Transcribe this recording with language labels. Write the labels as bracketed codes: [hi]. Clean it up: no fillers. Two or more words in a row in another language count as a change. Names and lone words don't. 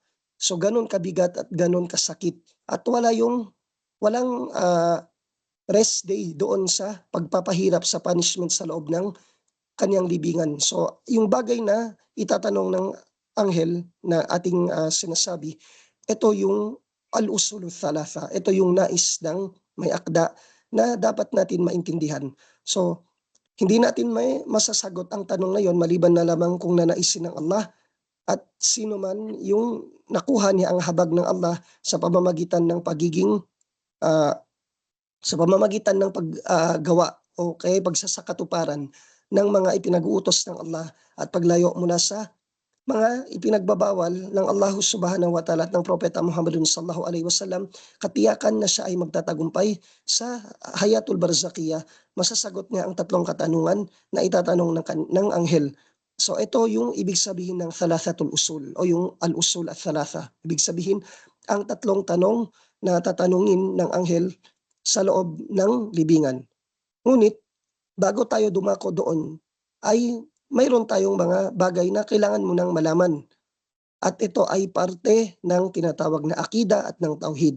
[tl] So ganun kabigat at ganun kasakit. At walang [en] rest day [tl] doon sa pagpapahirap sa punishment sa loob ng kanyang libingan. So yung bagay na itatanong ng anghel na ating sinasabi, ito yung [ar] الأصول الثلاثة. [tl] Ito yung nais ng may akda na dapat natin maintindihan. So hindi natin may masasagot ang tanong na yon maliban na lamang kung nanaisin ng Allah at sino man yung nakuha niya ang habag ng Allah sa pamamagitan ng paggawa o pagsasakatuparan ng mga ipinag-uutos ng Allah at paglayo mula sa mga ipinagbabawal ng Allah [ar] سبحانه وتعالى [tl] at ng Propeta [ar] محمد صلى الله عليه وسلم, [tl] katiyakan na siya ay magtatagumpay sa [ar] الحياة البرزخية. [tl] Masasagot niya ang tatlong katanungan na itatanong ng anghel. So ito yung ibig sabihin ng [ar] ثلاثة الأصول [tl] o yung [ar] الأصول الثلاثة. [tl] Ibig sabihin ang tatlong tanong na tatanungin ng anghel sa loob ng libingan. Ngunit bago tayo dumako doon ay mayroon tayong mga bagay na kailangan mo nang malaman. At ito ay parte ng tinatawag na akida at ng tauhid.